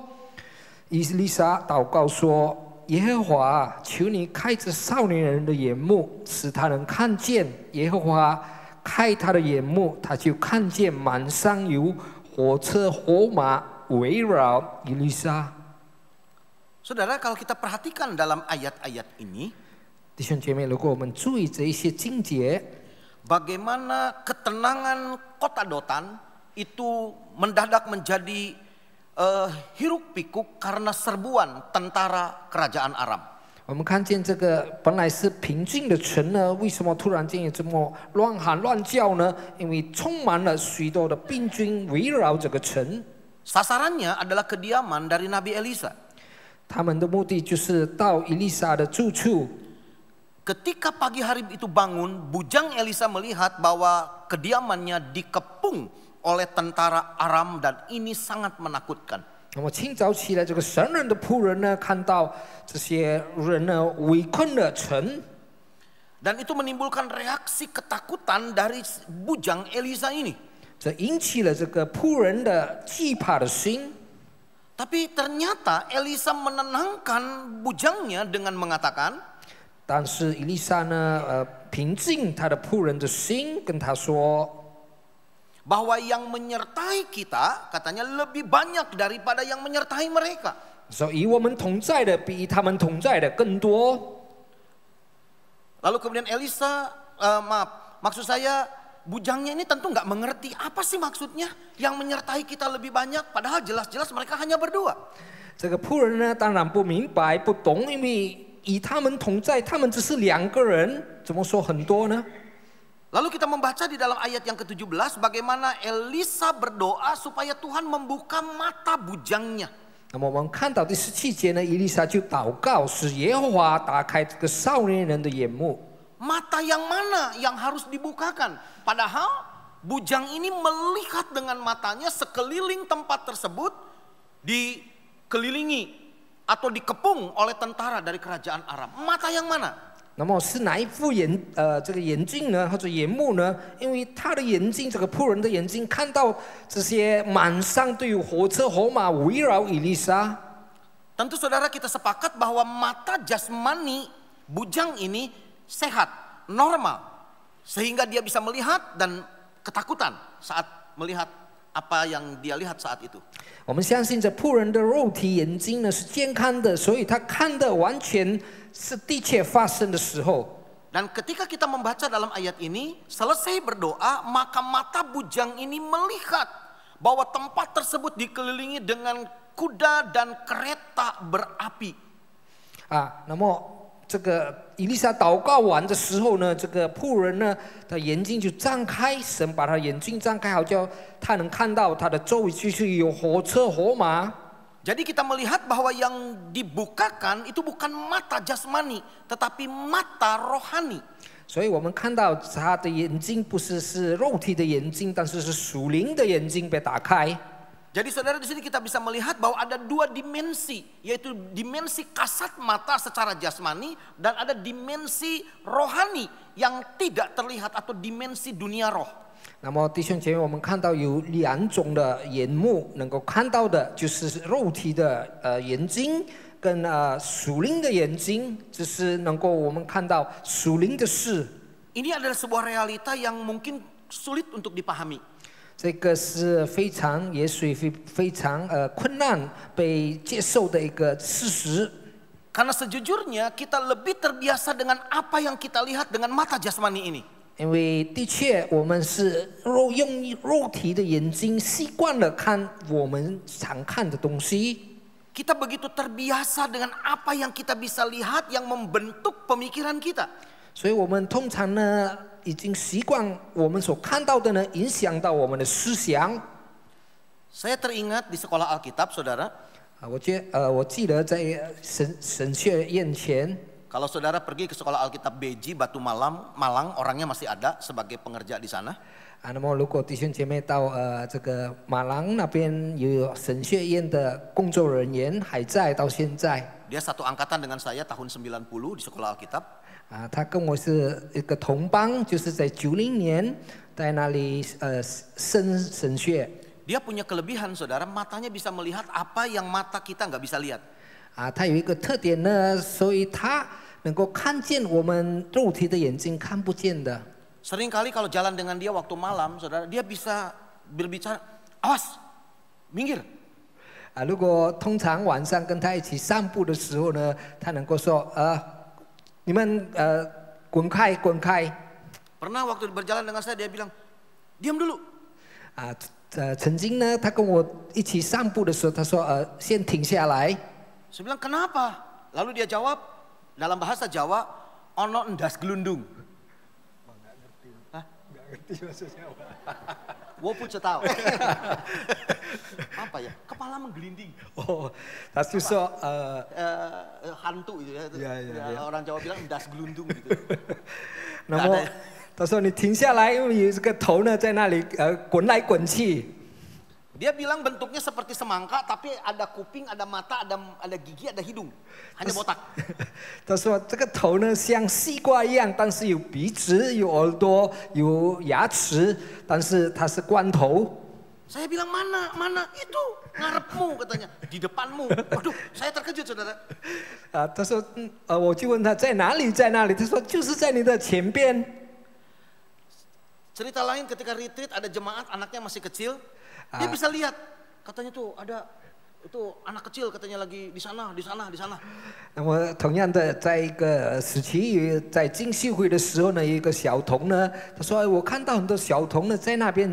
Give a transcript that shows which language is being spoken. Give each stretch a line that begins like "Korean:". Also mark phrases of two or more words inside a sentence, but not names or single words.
Chinese: 以利沙祷告说。耶和华，求你开着少年人的眼目，使他能看见。耶和华开他的眼目，他就看见满山有火车火马围绕以利沙。
Indonesian: Saudara, kalau kita perhatikan dalam ayat-ayat ini,
Chinese: 弟兄姐妹，如果我们注意这一些经节，
Indonesian: bagaimana ketenangan kota Dotan itu mendadak menjadi hiruk pikuk karena serbuan tentara kerajaan Aram.
Chinese: 我们看见这个本来是平静的城呢，为什么突然间有这么乱喊乱叫呢？因为充满了许多的兵军围绕这个城。
Indonesian: Sasarannya adalah kediaman dari Nabi Elisa.
Chinese: 他们的目的就是到以利沙的住处。
Indonesian: Ketika pagi hari itu bangun, bujang Elisa melihat bahwa kediamannya dikepung oleh tentara Aram dan ini sangat menakutkan.
Chinese: 那么清早起来，这个神人的仆人呢，看到这些人呢围困了城，
Indonesian: Dan itu menimbulkan reaksi ketakutan dari bujang Elisa ini.
Chinese: 这引起了这个仆人的惧怕的心。
Indonesian: Tapi ternyata Elisa menenangkan bujangnya dengan mengatakan,
Chinese: 但是以利沙呢，平静他的仆人的心，跟他说。
Indonesian: bahwa yang menyertai kita katanya lebih banyak daripada yang menyertai mereka.
Chinese: 说与我们同在的比他们同在的更多。
Indonesian: Lalu kemudian Elisa, maksud saya bujangnya ini tentu nggak mengerti apa sih maksudnya yang menyertai kita lebih banyak, padahal jelas-jelas mereka hanya berdua.
Chinese: 这个仆人呢，当然不明白、不懂，因为与他们同在，他们只是2个人，怎么说很多呢？
Indonesian: Lalu kita membaca di dalam ayat yang ke-17 bagaimana Elisa berdoa supaya Tuhan membuka mata bujangnya.
Chinese: 那么我们看到第17节呢，以利沙就祷告，使耶和华打开这个少年人的眼目。
Indonesian: Mata yang mana yang harus dibukakan? Padahal bujang ini melihat dengan matanya sekeliling tempat tersebut dikelilingi atau dikepung oleh tentara dari kerajaan Aram. Mata yang mana?
Chinese: 那么是哪一副这个眼镜呢，或者眼目呢？因为他的眼睛，这个仆人的眼睛，看到这些满山都有火车火马围绕以利沙。
Indonesian: Tentu saudara kita sepakat bahwa mata jasmani bujang ini sehat, normal. Sehingga dia bisa melihat dan ketakutan saat melihat apa yang dia lihat saat itu.
Chinese: 我们相信这仆人的肉体眼睛呢是健康的，所以他看的完全是的确发生的时候。
Indonesian: Dan ketika kita membaca dalam ayat ini, selesai berdoa, maka mata bujang ini melihat bahwa tempat tersebut dikelilingi dengan kuda dan kereta berapi.
Chinese: 那么这个以利沙祷告完的时候呢，这个仆人呢的眼睛就张开，神把他眼睛张开，好叫他能看到他的周围就是有火车火马。
Indonesian: Jadi kita melihat bahwa yang dibukakan itu bukan mata jasmani, tetapi mata rohani.
Chinese: 所以我们看到他的眼睛不是肉体的眼睛，但是是属灵的眼睛被打开。
Indonesian: Jadi saudara di sini kita bisa melihat bahwa ada dua dimensi, yaitu dimensi kasat mata secara jasmani dan ada dimensi rohani yang tidak terlihat atau dimensi dunia roh.
Chinese: 那么弟兄姐妹，我们看到有两种的眼目，能够看到的就是肉体的眼睛，跟属灵的眼睛，就是能够我们看到属灵的事。
Indonesian: Ini adalah sebuah realita yang mungkin sulit untuk dipahami.
Chinese: 这个是也许非常困难被接受的一个事实。
Indonesian: Karena sejujurnya kita lebih terbiasa dengan apa yang kita lihat dengan mata jasmani ini.
Chinese: 因为的确我们是用肉体的眼睛习惯了看我们常看的东西。
Indonesian: Kita begitu terbiasa dengan apa yang kita bisa lihat yang membentuk pemikiran kita.
Chinese: 所以我们通常呢已经习惯我们所看到的呢影响到我们的思想。
Indonesian: Saya teringat di sekolah Alkitab, saudara.
Chinese: 我记得在神学院前，
Indonesian: Kalau saudara pergi ke sekolah Alkitab Beji, Batu Malang, orangnya masih ada sebagai pengerja di sana.
Chinese: 那么如果弟兄姐妹到这个马郎那边有神学院的工作人员还在到现在。
Indonesian: Dia satu angkatan dengan saya tahun 90 di sekolah Alkitab.
Chinese: 他跟我是一个同班，就是在90年在那里升神学。
Indonesian: Dia punya kelebihan, saudara, matanya bisa melihat apa yang mata kita nggak bisa lihat.
Chinese: 他有一个特点呢，所以他能够看见我们肉体的眼睛看不见的。
Indonesian: Seringkali kalau jalan dengan dia waktu malam, saudara, dia bisa berbicara, awas, minggir.
Chinese: 如果通常晚上跟他一起散步的时候呢，他能够说你们滚开滚开。
Indonesian: Pernah waktu berjalan dengan saya dia bilang, diam dulu.
Chinese: 曾经呢，他跟我一起散步的时候，他说先停下来。
Indonesian: Saya bilang kenapa? Lalu dia jawab dalam bahasa Jawa,
Javanese: ono endas gelundung.
Indonesian: Nggak ngerti maksudnya apa.
Chinese: 我不知道.
Indonesian: Apa ya? Kepala menggelinding.
Chinese: Oh, 他就说
Indonesian: hantu itu ya. Ya. Orang Jawa bilang
Javanese: endas gelundung
Indonesian: gitu.
Chinese: 那么他说你停下来，因为有这个头呢在那里滚来滚去。
Indonesian: Dia bilang bentuknya seperti semangka, tapi ada kuping, ada mata, ada gigi, ada hidung, hanya botak.
Chinese: 他说这个头呢像西瓜一样，但是有鼻子、有耳朵、有牙齿，但是它是光头。
Indonesian: Saya bilang mana itu ngarepmu katanya, di depanmu. Waduh, saya terkejut saudara.
Chinese: 他说我就问他在哪里，在哪里？他说就是在你的前边。
Indonesian: Cerita lain ketika retreat ada jemaat anaknya masih kecil. Dia bisa lihat, katanya tuh ada itu anak kecil katanya lagi di sana.
Chinese: 那么同样的，在一个时期，在进修会的时候呢，有一个小童呢，他说我看到很多小童呢在那边。